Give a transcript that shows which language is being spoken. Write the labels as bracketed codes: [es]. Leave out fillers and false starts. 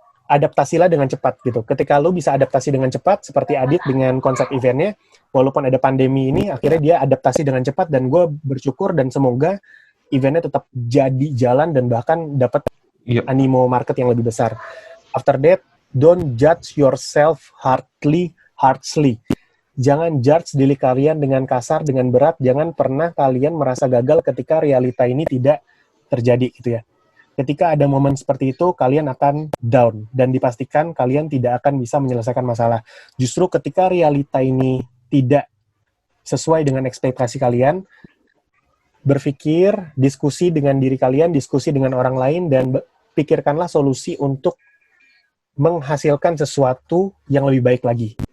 [id] Adaptasilah dengan cepat gitu. Ketika lu bisa adaptasi dengan cepat, seperti Adit dengan konsep eventnya, walaupun ada pandemi ini, akhirnya dia adaptasi dengan cepat, dan gue bersyukur dan semoga eventnya tetap jadi jalan dan bahkan dapat animo market yang lebih besar. [en] After that, don't judge yourself harshly. [id] Jangan judge diri kalian dengan kasar, dengan berat. Jangan pernah kalian merasa gagal ketika realita ini tidak terjadi gitu ya. Ketika ada momen seperti itu, kalian akan down. Dan dipastikan kalian tidak akan bisa menyelesaikan masalah. Justru ketika realita ini tidak sesuai dengan ekspektasi kalian, berpikir, diskusi dengan diri kalian, diskusi dengan orang lain, dan pikirkanlah solusi untuk menghasilkan sesuatu yang lebih baik lagi.